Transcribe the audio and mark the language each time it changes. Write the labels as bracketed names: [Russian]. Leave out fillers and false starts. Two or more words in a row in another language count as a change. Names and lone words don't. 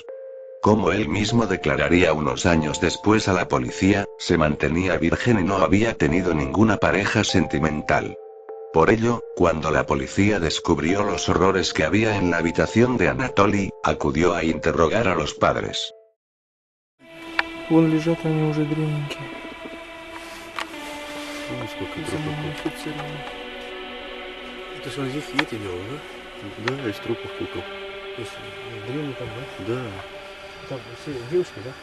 [Spanish] Como él mismo declararía unos años después a la policía, se mantenía virgen y no había tenido ninguna pareja sentimental. Por ello, cuando la policía descubrió los horrores que había en la habitación de Anatoly, acudió a interrogar a los padres. [Russian] Вон лежат они уже древненькие. Ну, сколько трупов. Замумифицированы. Это же он здесь эти делал, да? Да, из трупов кукол. Древние там, да? Да. Там все девушки, да?